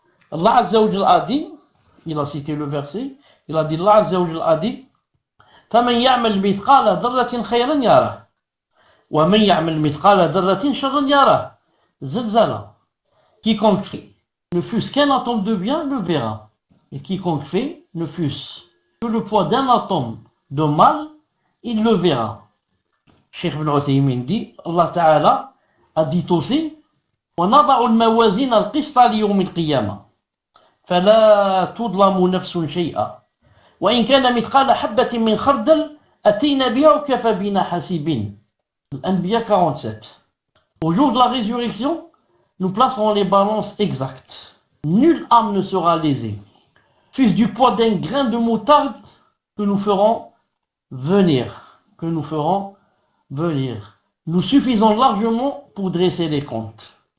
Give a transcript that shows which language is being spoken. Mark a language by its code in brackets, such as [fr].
[fr] Allah Azza wa Jalla a dit, il a cité le verset, il a dit, Allah Azza wa Jalla a dit, [ar] فَمَنْ يَعْمَلْ مِثْقَالَ ذَرَّةٍ خَيْرًا يَرَهُ وَمَنْ يَعْمَلْ مِثْقَالَ ذَرَّةٍ شَرًّا يَرَهُ. [fr] Zilzala. Quiconque fait, ne fût-ce qu'un atome de bien, le verra. Et quiconque fait, ne fût-ce que le poids d'un atome de mal, il le verra. Cheikh Ibn Uthaymin dit, Allah Ta'ala a dit aussi, [ar] وَنَضَعُ الْمَوَازِينَ الْقِسْطَ لِيَوْمِ الْقِيَامَةِ فَلَا تُظْلَمُ نَفْسٌ شَيْئًا وَإِنْ كَانَ مِثْقَالَ حَبَّةٍ مِنْ خَرْدَلٍ أَتَيْنَا بِهَا وَكَفَى بِنَا حَاسِبِينَ. [fr] Al-Anbiya 47. Au jour de la résurrection, nous placerons les balances exactes. Nulle âme ne sera lésée. Fût-ce du poids d'un grain de moutarde que nous ferons venir. Que nous ferons venir. Nous suffisons largement pour dresser les comptes.